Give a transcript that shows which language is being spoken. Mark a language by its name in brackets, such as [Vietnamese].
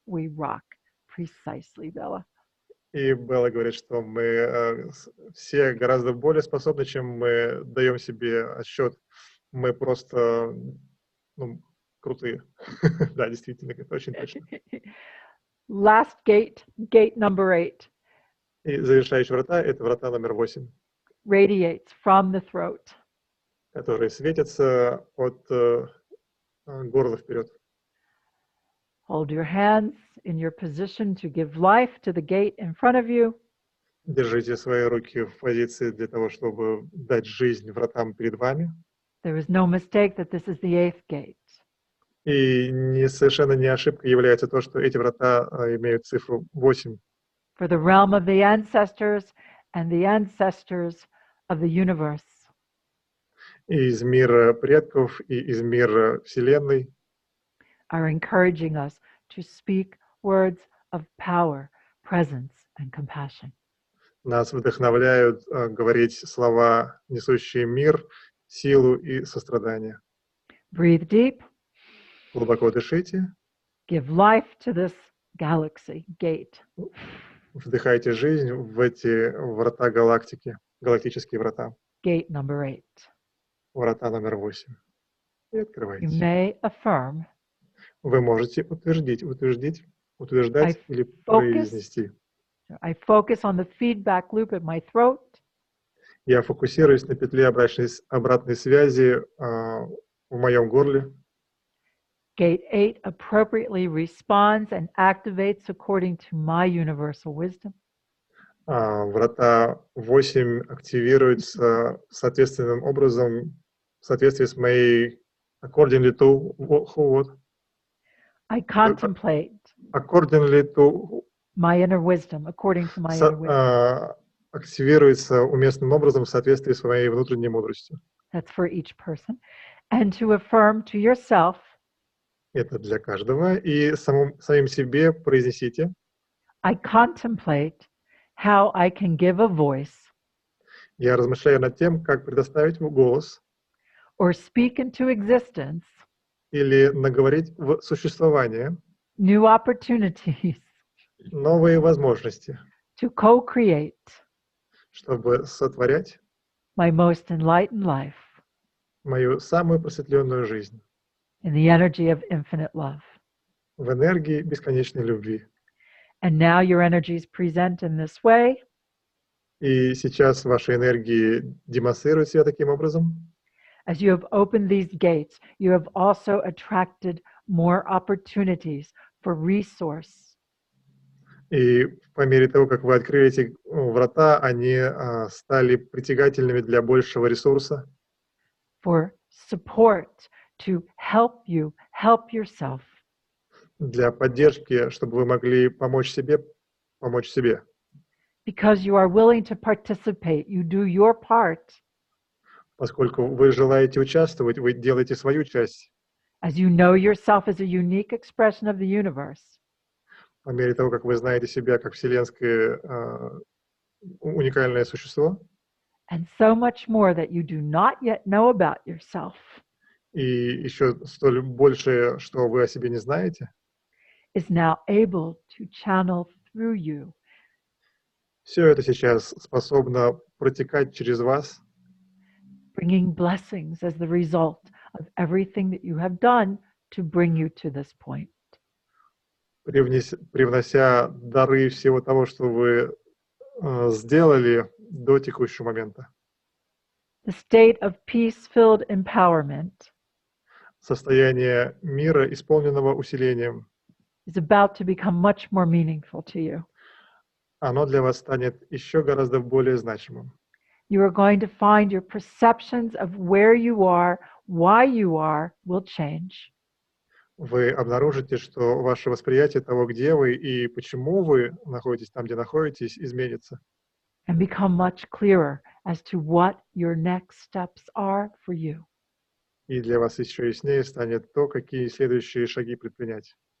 [English] We rock. Precisely, Bella. [Russian] И Белла говорит, что мы все гораздо более способны, чем мы даем себе отсчет. Мы просто ну, крутые. Да, действительно, это очень точно. [English] Last gate, gate number 8, [Russian] И завершающие врата — это врата номер 8, [English] radiates from the throat. [Russian] которые светятся от горла вперед. [English] Hold your hands in your position to give life to the gate in front of you. [Russian] Держите свои руки в позиции для того, чтобы дать жизнь вратам перед вами. [English] There is no mistake that this is the 8th gate. [Russian] И совершенно не ошибка является то, что эти врата имеют цифру 8. [English] For the realm of the ancestors and the ancestors of the universe. [Russian] И из мира предков, и из мира Вселенной [English] Are encouraging us to speak words of power, presence, and compassion. [Russian] нас вдохновляют говорить слова, несущие мир, силу и сострадание. [English] Breathe deep. [Russian] Глубоко дышите. [English] Give life to this galaxy gate. [Russian] Вдыхайте жизнь в эти врата галактики, галактические врата. [English] Gate number 8. [Russian] Врата номер 8. И [English] You [Russian] открывайте. [English] may affirm. [Russian] Вы можете утверждать или произнести. [English] I focus on the feedback loop at my throat. [Russian] Я фокусируюсь на петле обратной связи в моем горле. [English] Gate 8 appropriately responds and activates according to my universal wisdom. [Russian] Врата 8 активируются соответственным образом в соответствии с моей [English] accordingly to what? I contemplate Accordingly to my inner wisdom, according to my inner wisdom. [Russian] Активируется уместным образом в соответствии с моей внутренней мудростью. [English] That's for each person. And to affirm to yourself. [Russian] Это для каждого. И самим себе произнесите. [English] I contemplate how I can give a voice. [Russian] Я размышляю над тем, как предоставить голос. [English] Or speak into existence. [Russian] Или наговорить в существование. [English] New opportunities. [Russian] Новые возможности. [English] To co-create. [Russian] Чтобы сотворять. [English] My most enlightened life. [Russian] Мою самую просветленную жизнь. [English] In the energy of infinite love. [Russian] В энергии бесконечной любви. [English] And now your energies present in this way. [Russian] И сейчас ваши энергии демонстрируют себя таким образом. [English] As you have opened these gates, you have also attracted more opportunities for resource. [Russian] И по мере того, как вы открыли эти врата, они стали притягательными для большего ресурса. [English] For support, to help you help yourself. [Russian] Для поддержки, чтобы вы могли помочь себе. [English] Because you are willing to participate, you do your part. [Russian] Поскольку вы желаете участвовать, вы делаете свою часть. [English] As you know yourself as a unique expression of the universe. [Russian] По мере того, как вы знаете себя как вселенское уникальное существо. [English] And so much more that you do not yet know about yourself. [Russian] И еще столь больше, что вы о себе не знаете. [English] Is now able to channel through you. [Russian] Все это сейчас способно протекать через вас. [English] Bringing blessings as the result of everything that you have done to bring you to this point. [Russian] Привнося дары всего того, что вы сделали до текущего момента. [English] The state of peace-filled empowerment. [Russian] Состояние мира, исполненного усилением. [English] Is about to become much more meaningful to you. [Russian] Оно для вас станет еще гораздо более значимым. [English] You are going to find your perceptions of where you are, why you are, will change. [Russian] Вы обнаружите, что ваше восприятие того, где вы и почему вы находитесь там, где находитесь, изменится. [English] And become much clearer as to what your next steps are for you. [Russian] И для вас еще яснее станет то, какие следующие шаги предпринять.